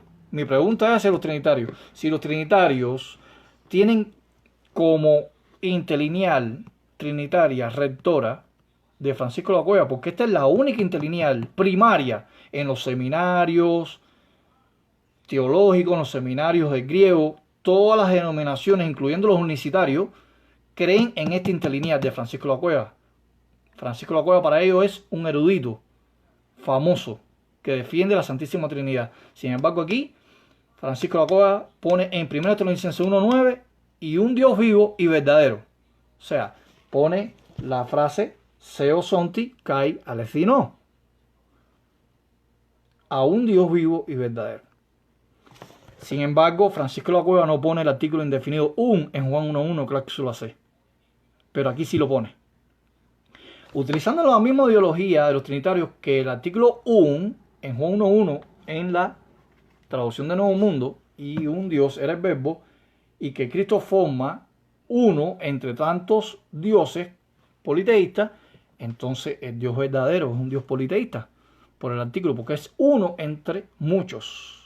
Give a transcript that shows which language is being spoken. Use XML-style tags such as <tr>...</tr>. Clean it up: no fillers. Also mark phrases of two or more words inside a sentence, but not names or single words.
<es>Mi pregunta es hacia los trinitarios. Si los trinitarios tienen como interlineal trinitaria rectora de Francisco de la Cueva, porque esta es la única interlineal primaria en los seminarios teológicos, en los seminarios de griego, todas las denominaciones, incluyendo los unicitarios, creen en esta interlineal de Francisco de la Cueva. Francisco de la Cueva para ellos es un erudito famoso que defiende la Santísima Trinidad. Sin embargo, aquí Francisco de la Cueva pone en 1 Tesalonicenses 1:9 y un Dios vivo y verdadero. O sea, pone la frase</es> <el>θεῷ ζῶντι καὶ ἀληθινῷ.</el> <es>A un Dios vivo y verdadero. Sin embargo, Francisco de la Cueva no pone el artículo indefinido un en Juan 1:1, cláusula C. Pero aquí sí lo pone. Utilizando la misma ideología de los trinitarios que el artículo un en Juan 1:1 en la traducción de Nuevo Mundo, y un Dios era el verbo, y que Cristo forma uno entre tantos dioses politeístas, entonces el Dios verdadero es un Dios politeísta por el artículo, porque es uno entre muchos.</es>